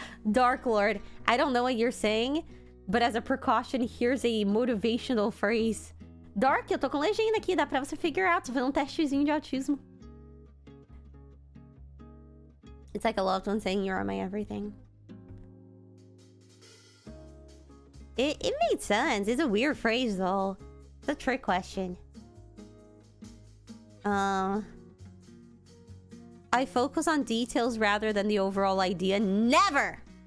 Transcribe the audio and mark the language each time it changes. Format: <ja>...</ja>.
<en>Dark Lord, I don't know what you're saying, but as a precaution, here's a motivational phrase.</en> <pt>Dark, eu tô com legenda aqui, dá pra você</pt> <en>figure out.</en> <pt>Tô fazendo um testezinho de autismo.</pt> <en>It's like a loved one saying you're my everything. It made sense. It's a weird phrase though. It's a trick question. I focus on details rather than the overall idea. Never!</en>